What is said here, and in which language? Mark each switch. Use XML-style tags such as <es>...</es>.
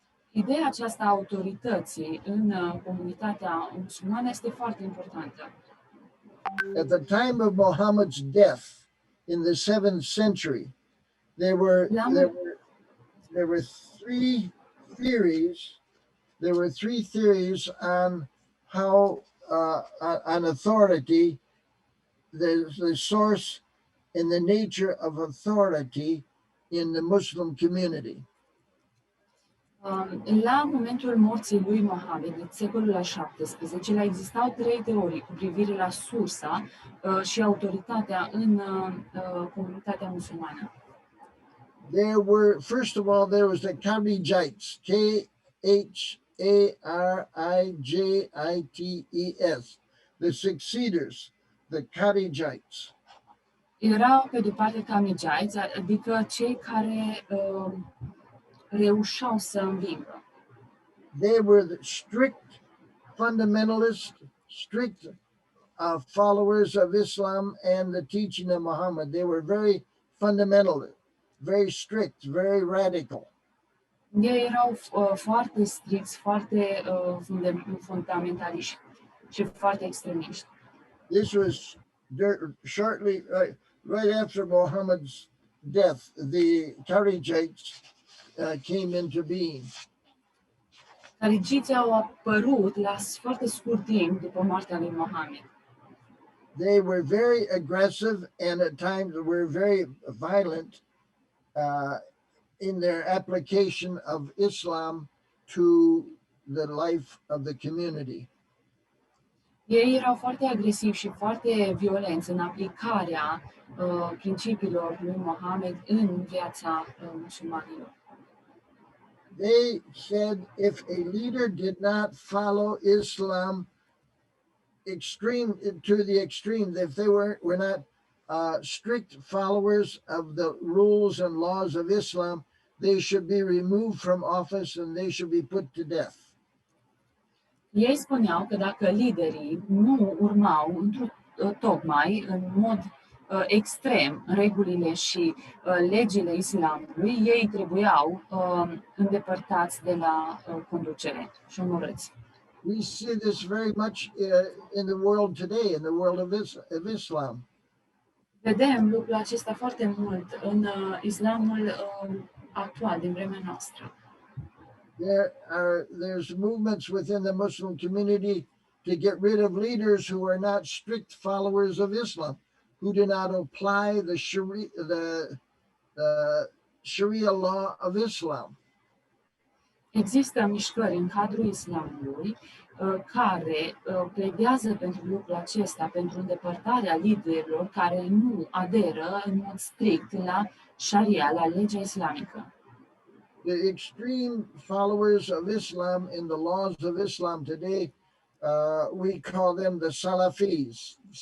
<ro>Ideea aceasta a autorității în comunitatea musulmană este foarte importantă.</ro> <en>At the time of Muhammad's death in the 7th century, there were three theories. There were three theories on how on authority, the source and the nature of authority in the Muslim community.</en> <ro>La momentul morții lui Mohamed, în secolul al XVII-lea, existau trei teorii cu privire la sursa și autoritatea în comunitatea musulmană.</ro> <en>There were, first of all, there was the Kharijites, Kharijites, the succeeders, the Kharijites.</en> <ro>Erau pe de parte Kharijites, adică cei care reușeau să învingă.</ro> <en>They were the strict fundamentalists, strict followers of Islam and the teaching of Muhammad. They were very fundamental, very strict, very radical.</en> <ro>Ei erau foarte stricți, foarte fundamentaliști și foarte extremiști.</ro> <en>This was shortly, right after Muhammad's death, the Kharijites came into being.</en> <ro>Kharijiții au apărut la foarte scurt timp după moartea lui Mohamed.</ro> <en>They were very aggressive and at times were very violent in their application of Islam to the life of the community.</en> <ro>Ei erau foarte agresivi și foarte violenți în aplicarea principiilor lui Mohamed în viața musulmanilor.</ro> <en>They said if a leader did not follow Islam to the extreme, if they were not strict followers of the rules and laws of Islam, they should be removed from office and they should be put to death.</en> <ro>Ei spuneau că dacă liderii nu urmau tocmai în mod extrem regulile și legile islamului, ei trebuiau îndepărtați de la conducere și omorâți.</ro> <en>We see this very much in the world today, in the world of Islam.</en> <ro>Vedem lucrul acesta foarte mult în islamul actual, din vremea noastră.</ro> <en>There's movements within the Muslim community to get rid of leaders who are not strict followers of Islam, who do not apply the Sharia law of Islam.</en> <ro>Există mișcări în cadrul islamului care pledează pentru lucrul acesta, pentru îndepărtarea liderilor care nu aderă în mod strict la Sharia, la legea islamică.</ro> <en>The extreme followers of Islam in the laws of Islam today, we call them the Salafis.</en>